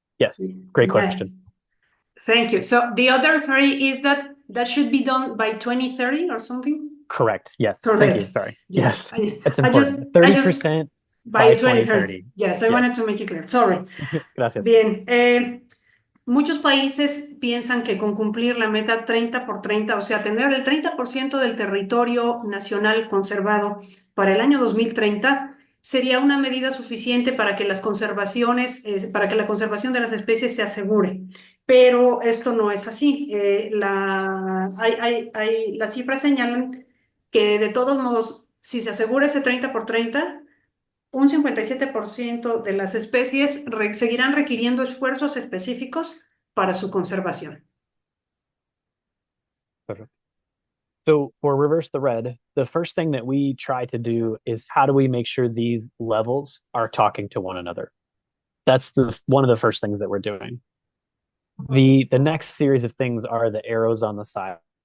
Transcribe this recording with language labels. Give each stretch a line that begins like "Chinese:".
English: Yes, great question. Thank you. So the other 3 is that should be done by 2030 or something? Correct. Yes. Correct. Thank you. Sorry. Yes. That's important. 30% by 2030. Yes, I wanted to make it clear. Sorry.
Spanish: Gracias. Bien. Muchos países piensan que con cumplir la meta 30 por 30, o sea, tener el 30% del territorio nacional conservado para el año 2030, sería una medida suficiente para que para que la conservación de las especies se asegure. Pero esto no es así. Las cifras señalan que de todos modos, si se asegura ese 30 por 30, un 57% de las especies seguirán requiriendo esfuerzos específicos para su conservación.
English: Perfect. So for Reverse the Red, the first thing that we try to do is how do we make sure these levels are talking to one another? That's one of the first things that we're doing. The next series of things are the arrows on the side.